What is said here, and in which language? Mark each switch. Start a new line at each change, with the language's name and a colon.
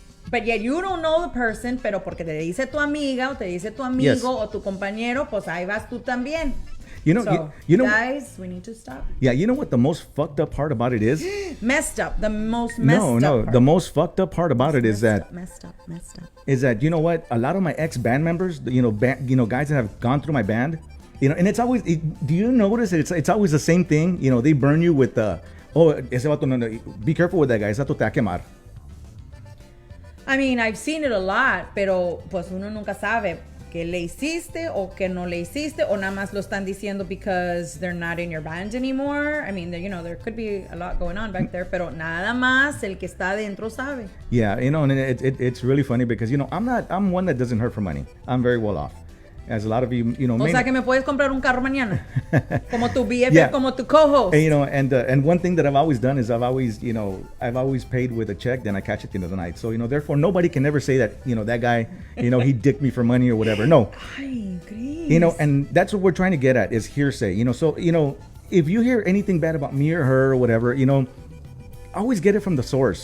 English: But yet you don't know the person,
Spanish: pero porque te dice tu amiga o te dice tu amigo o tu compañero, pues ahí vas tú también.
English: Guys, we need to stop. Yeah, you know what the most fucked up part about it is? Messed up. The most messed up. No. The most fucked up part about it is that messed up. Is that, you know what? A lot of my ex band members, guys that have gone through my band, and it's always. Do you notice it's always the same thing? They burn you with
Spanish: ese vato, no,
English: be careful with that guy.
Spanish: Ese vato te va a quemar.
English: I mean, I've seen it a lot,
Spanish: pero pues uno nunca sabe que le hiciste o que no le hiciste o nada más lo están diciendo
English: because they're not in your band anymore. I mean, there could be a lot going on back there,
Spanish: pero nada más el que está adentro sabe.
English: Yeah, and it's really funny because I'm one that doesn't hurt for money. I'm very well off. As a lot of you,
Spanish: O sea que me puedes comprar un carro mañana, como tu BFF, como tu co-host.
English: And one thing that I've always done is I've always paid with a check, then I catch it at the end of the night. So therefore nobody can ever say that that guy, he dicked me for money or whatever. No, and that's what we're trying to get at is hearsay. So if you hear anything bad about me or her or whatever, always get it from the source.